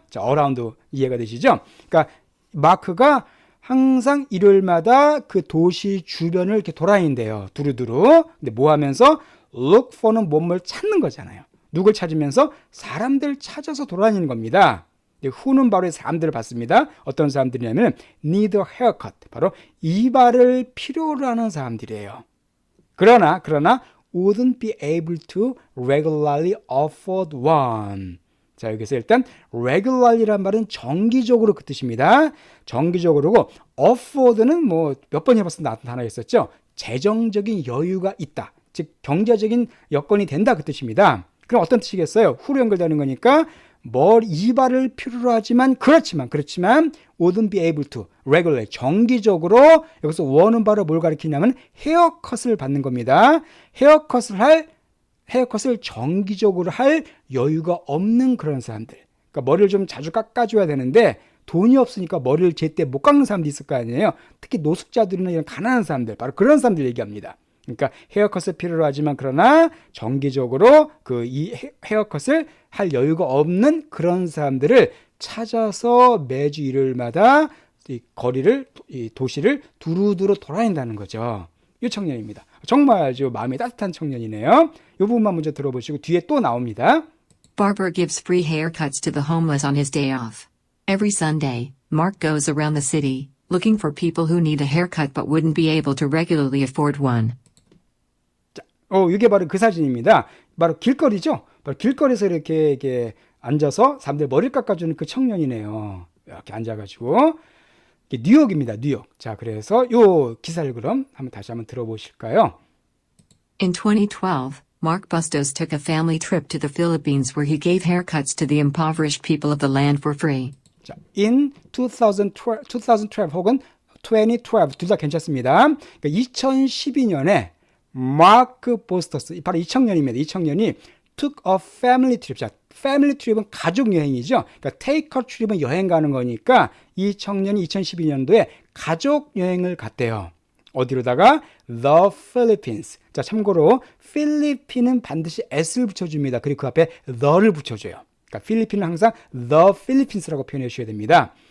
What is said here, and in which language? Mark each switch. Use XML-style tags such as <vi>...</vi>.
<ko>자, around 이해가 되시죠? 그러니까 마크가 항상 일요일마다 그 도시 주변을 이렇게 돌아다닌대요. 두루두루. 근데 뭐 하면서? look for는 뭔뭘 찾는 거잖아요. 누굴 찾으면서? 사람들 찾아서 돌아다니는 겁니다. who는 바로 사람들을 봤습니다.</ko> <en>어떤 사람들이냐면 need a haircut.</en> <ko>바로 이발을 필요로 하는 사람들이에요.</ko> <en>그러나 wouldn't be able to regularly afford one.</en> <ko>자, 여기서 일단 regularly란 말은 정기적으로 그 뜻입니다. 정기적으로고 afford는 뭐 몇 번 해봤을 때 나왔던 단어가 있었죠. 재정적인 여유가 있다. 즉 경제적인 여건이 된다, 그 뜻입니다. 그럼 어떤 뜻이겠어요? 후로 연결되는 거니까 이발을 필요로 하지만 그렇지만</ko> <en>wouldn't be able to regularly</en> <ko>정기적으로, 여기서 one은 바로 뭘 가리키냐면 헤어컷을 받는 겁니다. 헤어컷을 정기적으로 할 여유가 없는 그런 사람들. 그러니까 머리를 좀 자주 깎아줘야 되는데 돈이 없으니까 머리를 제때 못 깎는 사람도 있을 거 아니에요. 특히 노숙자들이나 이런 가난한 사람들, 바로 그런 사람들 얘기합니다. 그러니까 헤어컷을 필요로 하지만 그러나 정기적으로 이 헤어컷을 할 여유가 없는 그런 사람들을 찾아서 매주 일요일마다 이 도시를 두루두루 돌아다닌다는 거죠. 이 청년입니다. 정말 아주 마음이 따뜻한 청년이네요. 이 부분만 먼저 들어보시고 뒤에 또 나옵니다.</ko> <en>Barber gives free haircuts to the homeless on his day off. Every Sunday, Mark goes around the city, looking for people who need a haircut but wouldn't be able to regularly afford one.</en> <ko>이게 바로 그 사진입니다. 바로 길거리죠. 바로 길거리에서 이렇게 앉아서 사람들 머리를 깎아주는 그 청년이네요. 이렇게 앉아가지고. 뉴욕입니다. 뉴욕. 자, 그래서 요 기사를 그럼 다시 한번 들어보실까요?</ko> <en>In 2012, Mark Bustos took a family trip to the Philippines where he gave haircuts to the impoverished people of the land for free.</en> <ko>자, in 2012 혹은 2012 둘 다 괜찮습니다. 그러니까 2012년에 마크 보스터스, 바로 이 청년입니다.</ko> <en>이 청년이 took a family trip.</en> <ko>자, 패밀리 트립은 가족 여행이죠. 그러니까 테이커 트립은 여행 가는 거니까 이 청년이 2012년도에 가족 여행을 갔대요.</ko> <en>어디로다가? The Philippines.</en> <ko>자, 참고로 필리핀은 반드시 S를 붙여줍니다. 그리고 그 앞에 the를 붙여줘요. 그러니까 필리핀은 항상 The Philippines라고 표현해 주셔야 됩니다.</ko>